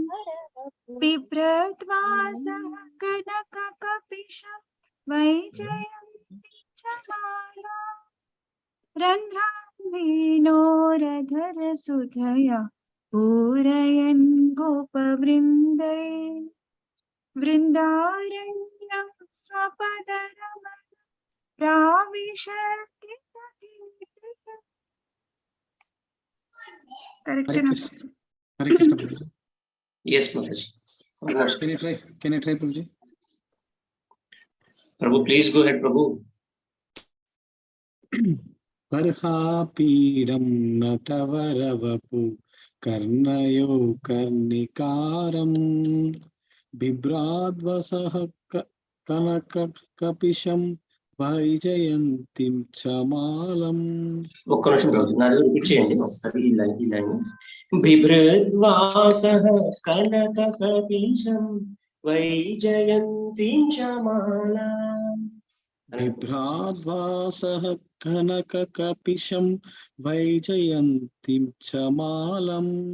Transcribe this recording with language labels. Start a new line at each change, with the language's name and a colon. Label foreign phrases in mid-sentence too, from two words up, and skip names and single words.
Sanskrit: बिभ्रद्वासः कनककपिशं वैजयन्तीं च मालाम् रन्ध्रान्वेणोरधरसुधया पूरयन् गोपवृन्दै वृन्दारण्यं स्वपदरमणं प्राविशद्गीतकीर्तिः.
English: Correct enough. Hare Krishna, Prabhuji. Yes, Mataji. Almost. Can you try, Prabhuji? Prabhu, please go ahead, Prabhu.
Sanskrit: बर्हापीडं नटवरवपु कर्णयो कर्णिकारम् बिभ्राद्वसः कनककपिशं వైజయంతిం చమాలం.
Telugu: ఒక్క నిమిషం రోజు నాది రిపీట్ చేయండి ఒకసారి ఈ లైన్
Sanskrit: బిభ్రద్వాసః కనకకపిశం వైజయంతిం చమాలం. బిభ్రాద్వాసః కనకకపిశం వైజయంతిం చమాలం.